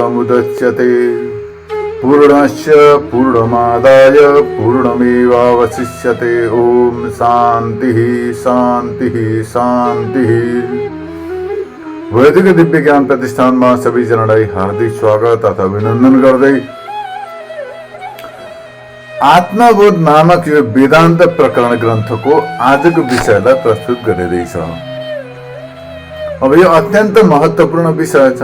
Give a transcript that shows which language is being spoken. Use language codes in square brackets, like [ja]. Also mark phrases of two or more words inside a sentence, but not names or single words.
[sa] पूर्णमेवावशिष्यते पूर्णस्य पूर्णमादाय पूर्णमेवावशिष्यते। ओम शांति शांति शांति। [ne] वैदिक दिव्य ज्ञान प्रतिष्ठान [hi] में सभी [ne] जनलाई हार्दिक स्वागत तथा अभिनंदन गर्दै आत्मबोध नामक यो वेदांत प्रकरण ग्रंथ को आज को विषयलाई प्रस्तुत गरिरहेछ। अब यो अत्यंत महत्वपूर्ण विषय छ।